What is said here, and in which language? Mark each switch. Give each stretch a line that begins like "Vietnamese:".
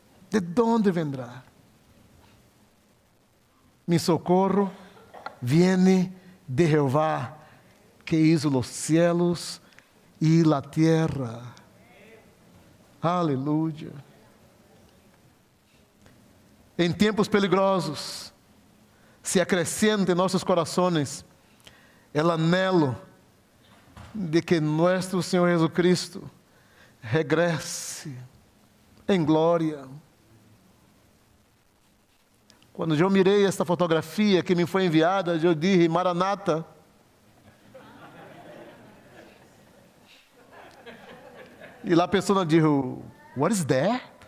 Spanish: De donde vendrá? Mi socorro viene de Jehová, que hizo los cielos y la tierra.
Portuguese: Aleluia. Em tempos peligrosos, se acrescenta em nossos corações o anelo de que nosso Senhor Jesus Cristo regresse em glória. Quando eu mirei esta fotografia que me foi enviada, eu disse: Maranata. E lá a pessoa disse:
English: What is that?